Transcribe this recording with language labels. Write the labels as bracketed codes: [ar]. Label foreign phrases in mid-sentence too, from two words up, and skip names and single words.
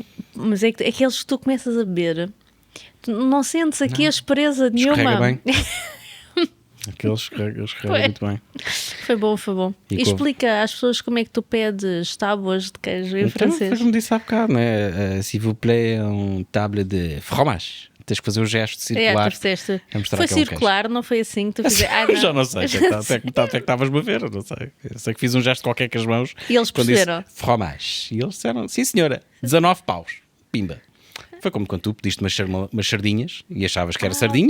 [pt] Mas é que aqueles que tu começas a beber, tu não sentes aqui a aspereza Escorrega nenhuma. bem. Aqueles escorrega Foi. muito bem. Foi bom, foi bom. E E explica às pessoas como é que tu pedes tábuas de queijo em Então, francês. como disse há bocado, não é? [fr] S'il vous plaît, um table de fromage. [pt] Tens que fazer um gesto circular. Tu fizeste. a mostrar Foi aquele circular, não foi assim que tu fizeste. Eu já não sei, até que estavas-me a ver, eu não sei. Eu sei que fiz um gesto qualquer com as mãos. E eles quando disse perceberam? fromage. E eles disseram, sim senhora, 19 paus. Pimba. Foi como quando tu pediste umas sardinhas e achavas que era sardinhas.